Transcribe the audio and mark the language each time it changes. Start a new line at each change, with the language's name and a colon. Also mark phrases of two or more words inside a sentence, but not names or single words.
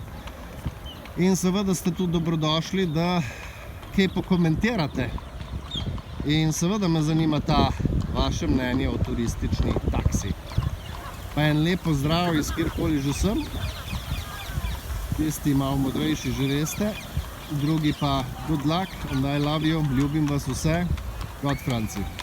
Slovenian: In seveda ste tudi dobrodošli, da kaj pokomentirate. In seveda me zanima ta vaše mnenje o turistični taksi. Pa en lep pozdrav iz kjerkoli že sem. Tisti malo modrejši že veste, drugi pa
English: good luck and I love you,
Slovenian: ljubim vas vse, God Franci.